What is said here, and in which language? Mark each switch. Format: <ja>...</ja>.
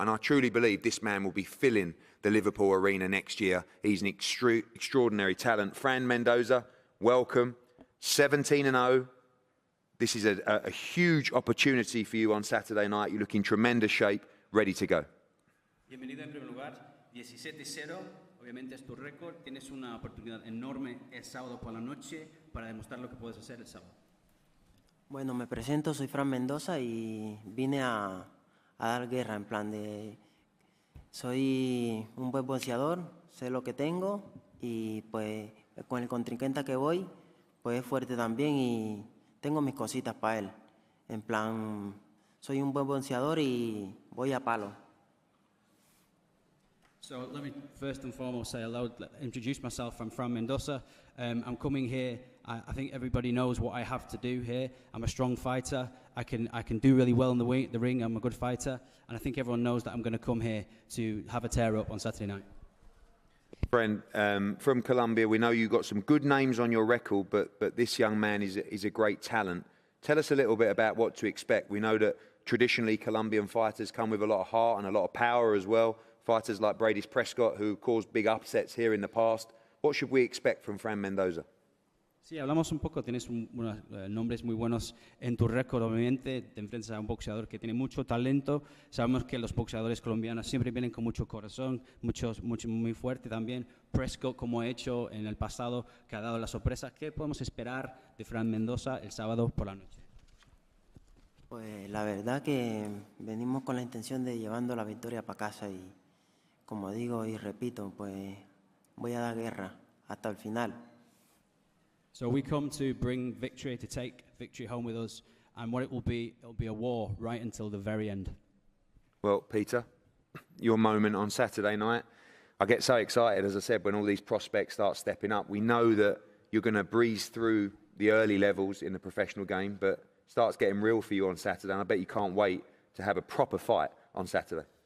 <en>And I truly believe this man will be filling the Liverpool Arena next year. He's an extraordinary talent. Fran Mendoza, welcome. 17-0. this is a huge opportunity for you on Saturday night. You look in tremendous shape, ready to go.</en> <es>Bienvenido en primer lugar, 17-0, obviamente es tu récord, tienes una oportunidad enorme el sábado por la noche para demostrar lo que puedes hacer el sábado. Bueno, me presento, soy Fran Mendoza y vine a dar guerra en plan de... Soy un buen boxeador, sé lo que tengo y pues con el contrincante que voy, pues es fuerte también y tengo mis cositas para él. En plan, soy un buen boxeador y voy a palo.</es> <en>So let me first and foremost say hello, introduce myself. I'm Fran Mendoza. I'm coming here. I think everybody knows what I have to do here. I'm a strong fighter. I can do really well in the ring. I'm a good fighter. And I think everyone knows that I'm going to come here to have a tear up on Saturday night. Friend, from Colombia, we know you've got some good names on your record, but this young man is a great talent. Tell us a little bit about what to expect. We know that traditionally Colombian fighters come with a lot of heart and a lot of power as well. Fighters like Brady Prescott, who caused big upsets here in the past. What should we expect from Fran Mendoza?</en> <es>Sí, hablamos un poco, tienes unos nombres muy buenos en tu récord, obviamente, te enfrentas a un boxeador que tiene mucho talento, sabemos que los boxeadores colombianos siempre vienen con mucho corazón, muy fuerte también, Prescott como ha hecho en el pasado, que ha dado la sorpresa. ¿Qué podemos esperar de Fran Mendoza el sábado por la noche? Pues la verdad que venimos con la intención de llevando la victoria para casa y como digo y repito, pues voy a dar guerra hasta el final.</es> <en>So we come to bring victory, to take victory home with us, and what it'll be a war right until the very end. Well, Peter, your moment on Saturday night. I get so excited, as I said, when all these prospects start stepping up. We know that you're going to breeze through the early levels in the professional game, but it starts getting real for you on Saturday, and I bet you can't wait to have a proper fight on Saturday.</en>